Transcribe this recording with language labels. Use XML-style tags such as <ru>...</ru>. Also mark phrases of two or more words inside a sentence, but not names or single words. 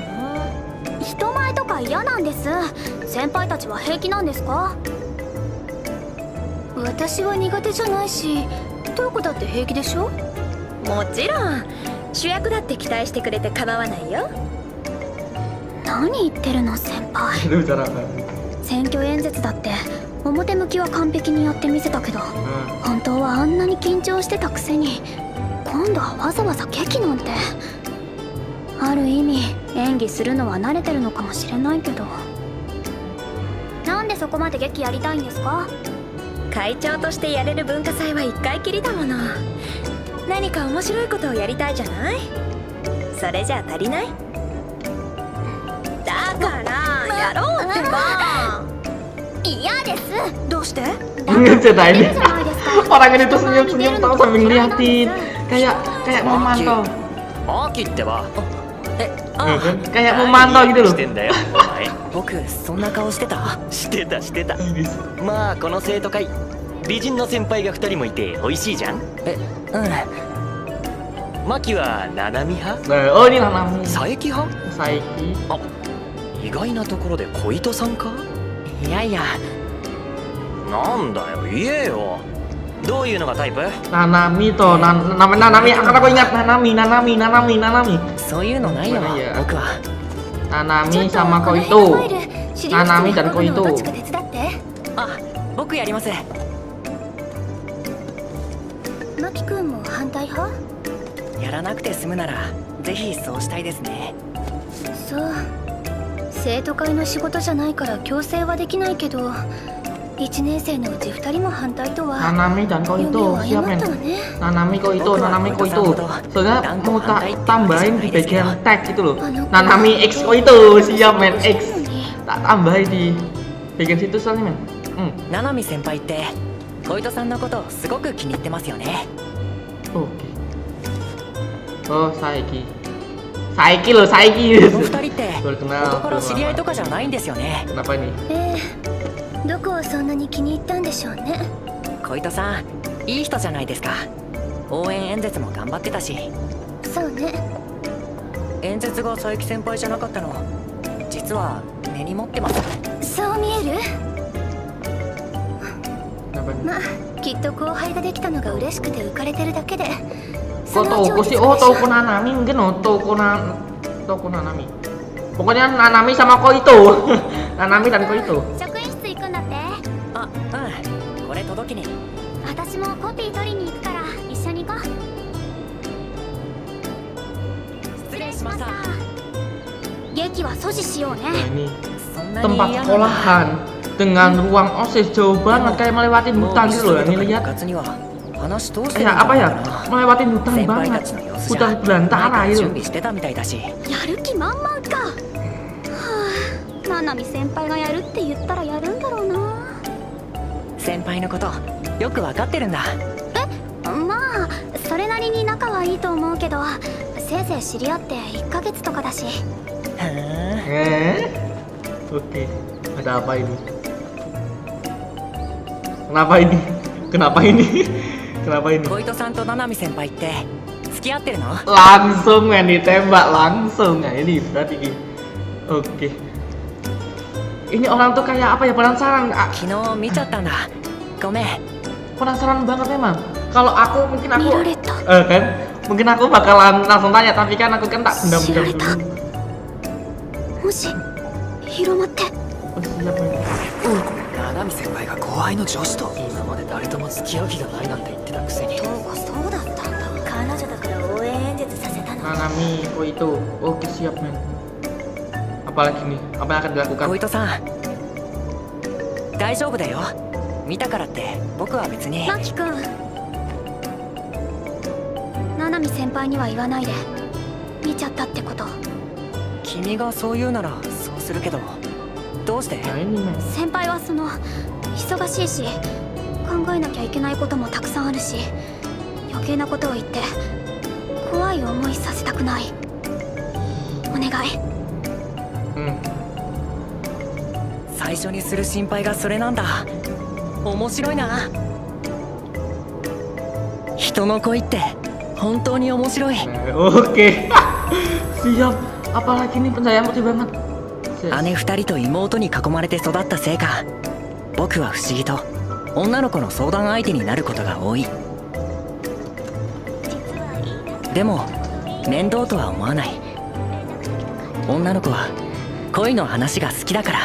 <ja>人前とか嫌なんです。先輩たちは平気なんですか？私は苦手じゃないし、トウコだって平気でしょ？もちろん主役だって期待してくれて構わないよ何言ってるの先輩。</ja> <id>Itu bicara apa?</id> <ja>選挙演説だって表向きは完璧にやってみせたけど、本当はあんなに緊張してたくせに今度はわざわざ劇なんて。ある意味演技するのは慣れてるのかもしれないけど。なんでそこまで劇やりたいんですか？会長としてやれる文化祭は1回きりだもの。何か面白いことをやりたいじゃない。それじゃ足りない？だからやろうってば。嫌です。どうして？</ja> <id>Cerita ini orang ini tuh senyum-senyum tau sambil ngeliatin kayak memantau.</id> <ja>マキってば</ja> <id>Kayak memantau gitu</id> <ja>し</ja> <id>loh.</id> <ja>てんだよお前。僕そんな顔してた？してたしてた。まあこの生徒会美人の先輩が2人もいて美味しいじゃん。マキはナナミ派？</ja> <id>Oh ini Nanami.</id> <ja>佐伯派？ Saiki. あ、意外なところで小糸さんか？いやいや、なんだよ言えよ。どういうのがタイプ？</ja> <id>Nanami tuh, namanya Nanami. Akan aku ingat Nanami.</id> <ja>そういうのないよ、いや僕は。</ja> <id>Nanami sama Koito. Nanami dan Koito.</id> <ja>どっちか手伝って。あ、僕やります。マキ君も反対派？やらなくて済むならぜひそうしたいですね。そう。生徒会の仕事じゃないから強制はできないけど、1年生のうち2人も反対とは</ja> <id>Nanami dan</id> <ja>夢</ja> <id>Koito</id> <ja>を</ja> <id>siap</id> <ja>誤っ</ja> <id>men.</id> <ja>たわね。</ja> <id>Nanami Koito. Soalnya mau tambahin di bagian tag itu loh. Nanami X Koito siap men X. Tak tambahin di bagian situ soalnya men.</id> <ja>ナナミ先輩って小糸さんのことすごく気に入ってますよね。</ja> <id>Oke. Oh Saiki. Saiki loh Saiki.</id> <ja>この二人って</ja> <id>Baru kenal.</id> <ja>元から</ja> <id>belum</id> <ja>知り合い</ja> <id>lama.</id> <ja>とかじゃないんですよね。</ja> <id>Kenapa ini?</id> <ja>どこをそんなに気に入ったんでしょうね。小糸さんいい人じゃないですか。応援演説も頑張ってたし。そうね。演説が佐伯先輩じゃなかったの実は根に持ってます。そう見える？</ja> <id>Kenapa ini?</id> <ja>まあきっと後輩ができたのが嬉しくて浮かれてるだけで。</ja> <id>Kok Toko sih? Oh Toko Nanami mungkin oh Toko Nanami. Pokoknya Nanami sama Koito. Nanami dan Koito.</id> <ja>職員室行くんだって。あ、うん。これ届けに。私もコピー取りに行くから一緒に行こう。失礼しました。劇は阻止しよう</ja> <id>Nah</id> <ja>ね。</ja> <id>ini</id> <ja>そんなに</ja> <id>tempat</id> <ja>嫌なら</ja> <id>sekolahan dengan ruang OSIS jauh banget kayak melewati</id> <ja>もう</ja> <id>hutan</id> <ja>一</ja> <id>gitu</id> <ja>緒</ja> <id>loh</id> <ja>と</ja> <id>ini</id> <ja>か部</ja> <id>lihat.</id> <ja>活には話通してるん</ja> <id>Kayak</id> <ja>じゃ</ja> <id>apa</id> <ja>ない</ja> <id>ya?</id> <ja>かな。</ja> <id>Melewati hutan</id> <ja>先輩</ja> <id>banget.</id> <ja>たちの様子じゃ</ja> <id>Hutan</id> <ja>何</ja> <id>belantara</id> <ja>か</ja> <id>gitu.</id> <ja>準備してたみたいだし。やる気満々か。はあ、ナナミ先輩がやるって言ったらやるんだろうな。先輩のことよくわかってるんだ。まあそれなりに仲はいいと思うけど、せいぜい知り合って1ヶ月とかだし。ふーん。</ja> <id>Oke. Ada apa ini? Kenapa ini? Kenapa ini? Kenapa ini?</id> <ja>小糸さんと七海先輩って付き合ってるの？</ja> <id>Langsung men ditembak langsung. Nah ini berarti. Oke. Ini orang tuh kayak apa ya, penasaran.</id> <ja>昨日見ちゃったんだ。ごめん。</ja> <id>Penasaran banget memang. Kalau aku mungkin aku</id> <ja>見られた。</ja> <id>kan mungkin aku bakalan langsung tanya, tapi kan aku kan tak pendam-pendam Siapa? dulu.</id> <ja>もし広まって。</ja> <id>Oh, siap, men.</id> <ja>七海先輩が後輩の女子と今まで誰とも付き合う気がないなんて言ってたくせに。そうだったんだ。彼女だから応援演説させたの。</ja> <id>Nanami, Koito. Oke siap men. Apalagi nih? Apa yang akan dilakukan?</id> <ja>小糸さん大丈夫だよ。見たからって僕は別に。マキ君、ナナミ先輩には言わないで。見ちゃったってこと。君がそう言うならそうするけどどうして？</ja> <id>Nah ini men.</id> <ja>先輩は忙しいし考えなきゃいけないこともたくさんあるし、余計なことを言って怖い思いさせたくない。お願い。最初にする心配がそれなんだ。面白いな。人の恋って本当に面白い。</ja> <id>Oke. Siap. Apalagi nih pencahayaan putih banget.</id> <ja>姉二人と妹に囲まれて育ったせいか、僕は不思議と女の子の相談相手になることが多い。でも面倒とは思わない。女の子は恋の話が好きだから。</ja>